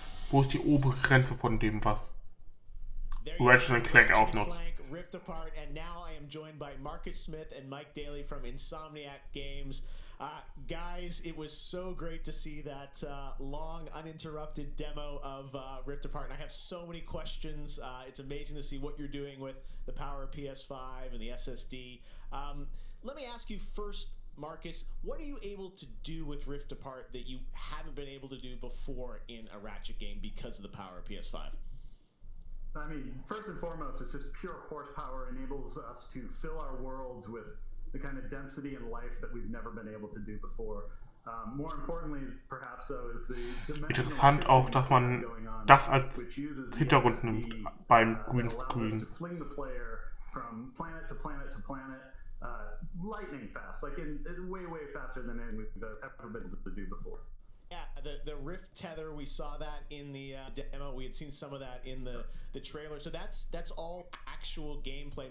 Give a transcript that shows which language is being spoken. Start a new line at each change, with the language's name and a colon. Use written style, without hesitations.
German: Wo ist die obere Grenze von dem, was Ratchet & Clank auch noch?
English: Rift Apart, and now I am joined by Marcus Smith and Mike Daly from Insomniac Games. Guys, it was so great to see that long, uninterrupted demo of Rift Apart, and I have so many questions. It's amazing to see what you're doing with the power of PS5 and the SSD. Let me ask you first, Marcus, what are you able to do with Rift Apart that you haven't been able to do before in a Ratchet game because of the power of PS5? I mean, first and foremost, it's just pure horsepower, enables us to fill our worlds with the kind of density and life that we've never been able to do before. More importantly, perhaps, though, is the
German: Interessant auch, dass man das als Hintergrund nimmt beim Greenscreen.
English: to fling the player from planet to planet to planet, lightning fast, like in way faster than we've ever been able to do before. Yeah, the Rift tether, we saw that in the demo. We had seen some of that in the trailer. So that's all actual gameplay.